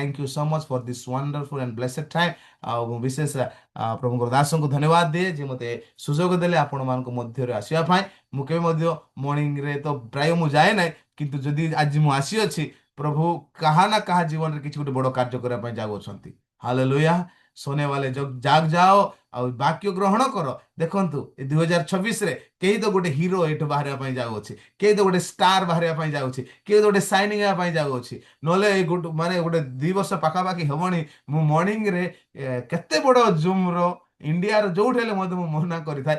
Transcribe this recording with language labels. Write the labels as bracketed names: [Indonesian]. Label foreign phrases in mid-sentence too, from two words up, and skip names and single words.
[English] thank you so much for this wonderful and blessed time. [Odia] ଆଉ ମୁଁ ବିଶେଷ ପ୍ରଭୁଙ୍କର ଦାସଙ୍କୁ ଧନ୍ୟବାଦ ଦିଏ ଯେ ମୋତେ ସୁଯୋଗ ଦେଲେ ଆପଣମାନଙ୍କ ମଧ୍ୟରେ ଆସିବା ପାଇଁ। ମୁଁ କେବେ ମଧ୍ୟ ମର୍ଣ୍ଣିଂରେ ତ ପ୍ରାୟ ମୁଁ ଯାଏ ନାହିଁ, କିନ୍ତୁ ଯଦି ଆଜି ମୁଁ ଆସିଅଛି, ପ୍ରଭୁ କାହା ନା କାହା ଜୀବନରେ କିଛି ଗୋଟେ ବଡ଼ କାର୍ଯ୍ୟ କରିବା ପାଇଁ ଯାଉଅଛନ୍ତି। ହାଲେଲୁୟା। [Hindi] सोने वाले जाग जाओ [Odia] ଆଉ ବାକ୍ୟ ଗ୍ରହଣ କର। ଦେଖନ୍ତୁ ଏ 2026ରେ କେହି ତ ଗୋଟେ ହିରୋ ଏଠୁ ବାହାରିବା ପାଇଁ ଯାଉଅଛି, କେହି ତ ଗୋଟେ ଷ୍ଟାର ବାହାରିବା ପାଇଁ ଯାଉଛି, କେହି ତ ଗୋଟେ ସାଇନିଂ ହେବା ପାଇଁ ଯାଉଅଛି। ନହେଲେ ମାନେ ଗୋଟେ 2 ବର୍ଷ ପାଖାପାଖି ହେବଣି ମୁଁ ମର୍ଣ୍ଣିଂରେ କେତେ ବଡ଼ ଜୁମ୍ର ଇଣ୍ଡିଆର ଯୋଉଠି ହେଲେ ମଧ୍ୟ ମୁଁ ମନା କରିଥାଏ।